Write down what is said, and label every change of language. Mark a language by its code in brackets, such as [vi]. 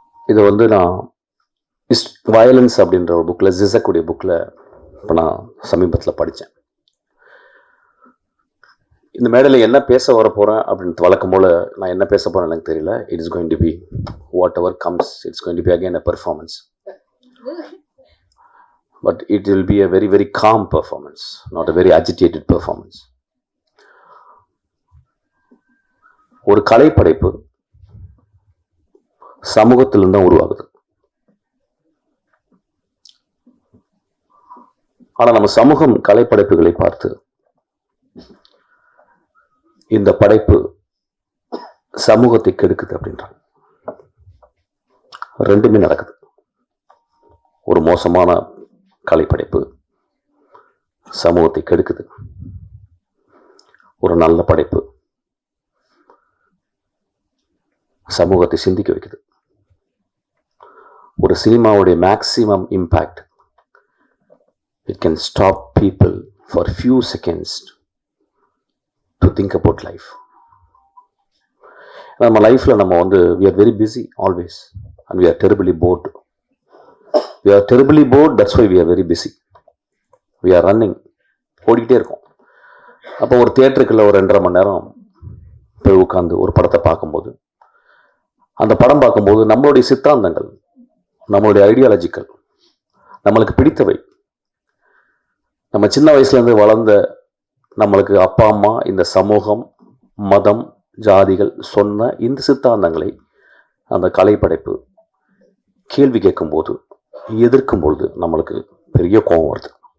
[ta] இதை non violence அப்படின்ற ஒரு புக்கில், ஜிசக்குடைய புக்கில் இப்போ நான் சமீபத்தில் படித்தேன். இந்த மேடையில் என்ன பேச வர போகிறேன் அப்படின்னு வழக்கம் போல் நான் என்ன பேச போகிறேன் எனக்கு தெரியல. [en] It is going to be whatever comes. It's going to be again a performance. But it will be a very, very calm performance, not a very agitated performance. [ta] ஒரு கலைப்படைப்பு சமூகத்திலிருந்து தான் உருவாகுது. ஆனால் நம்ம சமூகம் கலைப்படைப்புகளை பார்த்து இந்த படைப்பு சமூகத்தை கெடுக்குது அப்படின்றாங்க. ரெண்டுமே நடக்குது. ஒரு மோசமான கலைப்படைப்பு சமூகத்தை கெடுக்குது. ஒரு நல்ல படைப்பு சமூகத்தை சிந்திக்க வைக்குது. ஒரு சினிமாவுடைய [en] Maximum impact, it can stop people for few seconds to think about life. [ta] நம்ம லைஃப்பில் நம்ம [en] we are very busy always and we are terribly bored. We are terribly bored, that's why we are very busy. We are running, [ta] ஓடிக்கிட்டே இருக்கோம். அப்போ ஒரு தியேட்டருக்குள்ள ஒரு 2.5 மணி நேரம் போய் உட்காந்து ஒரு படத்தை பார்க்கும்போது, அந்த படம் பார்க்கும்போது நம்மளுடைய சித்தாந்தங்கள், நம்மளுடைய ஐடியாலஜிக்கல், நம்மளுக்கு பிடித்தவை, நம்ம சின்ன வயசுலேருந்து வளர்ந்த நம்மளுக்கு அப்பா அம்மா, இந்த சமூகம், மதம், ஜாதிகள் சொன்ன இந்த சித்தாந்தங்களை அந்த கலைப்படைப்பு கேள்வி கேட்கும்போது, எதிர்க்கும்பொழுது நம்மளுக்கு பெரிய கோபம் வருது.